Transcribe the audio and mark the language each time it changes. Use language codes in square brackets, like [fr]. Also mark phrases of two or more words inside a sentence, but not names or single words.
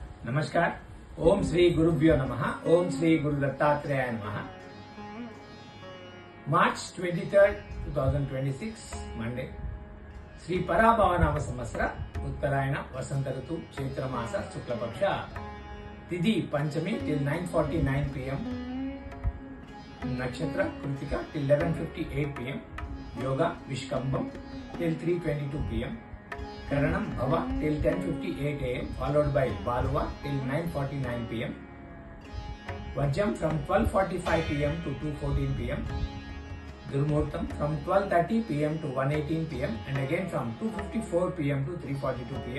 [sa] नमस्कार. ओम श्री गुरुभ्यो नमः. ओम श्री गुरु दत्तात्रेयाय नमः. [en] March 23rd, 2026, Monday. [te] శ్రీ పరాభవనామ సంవత్సర ఉత్తరాయణ వసంత ఋతు చైత్రమాస శుక్లపక్ష తిథి పంచమి [en] till 9:49 pm. [te] నక్షత్ర కృతిక [en] till 11:58 pm. [te] యోగ విష్కంభం [en] till 3:22 pm. Karanam Bhava till 10:58 am, followed by Baluva till 9:49 pm. Vajjam from 12:45 pm to 2:14 pm. Durmuhurtam from 12:30 pm to 1:18 pm and again from 2:54 pm to 3:42 pm.